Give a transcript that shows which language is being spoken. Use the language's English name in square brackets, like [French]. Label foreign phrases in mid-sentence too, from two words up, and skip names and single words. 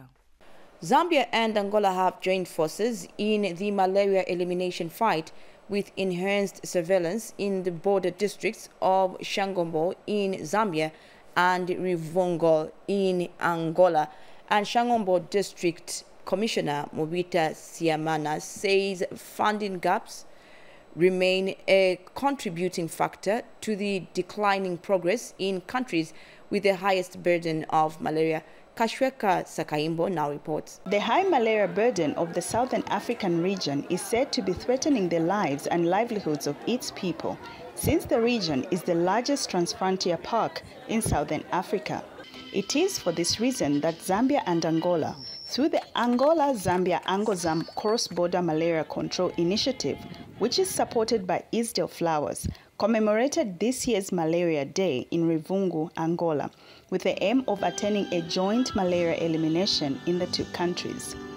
[English] Zambia and Angola have joined forces in the malaria elimination fight with enhanced surveillance in the border districts of Shangombo in Zambia and Rivongo in Angola. And Shangombo District Commissioner Mobita Siamana says funding gaps remain a contributing factor to the declining progress in countries with the highest burden of malaria. Kashweka Sakaimbo now reports. The high malaria burden of the Southern African region is said to be threatening the lives and livelihoods of its people, since the region is the largest transfrontier park in Southern Africa. It is for this reason that Zambia and Angola, through the Angola-Zambia-Angozam Cross-Border Malaria Control Initiative, which is supported by Isdale Flowers, commemorated this year's Malaria Day in Rivungu, Angola, with the aim of attaining a joint malaria elimination in the two countries.